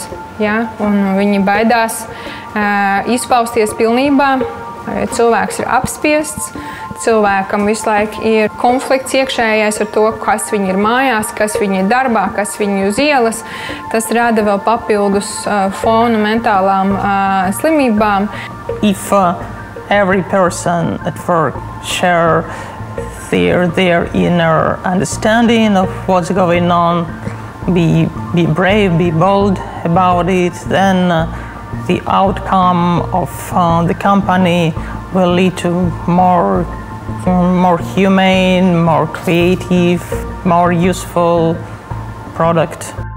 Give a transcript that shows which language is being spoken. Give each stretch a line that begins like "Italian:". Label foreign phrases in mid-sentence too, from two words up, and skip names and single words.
Latvian: Un viņi baidās izpausties pilnībā. Cilvēks ir apspiests, cilvēkam visu laiku ir konflikts iekšējais ar to, kas viņi ir mājās, kas viņi ir darbā, kas viņi uz ielas. Tas rada vēl papildus fonu mentālām slimībām.
English: If every person at work share their inner understanding of what's going on, be brave, be bold about it, then the outcome of the company will lead to more humane, more creative, more useful product.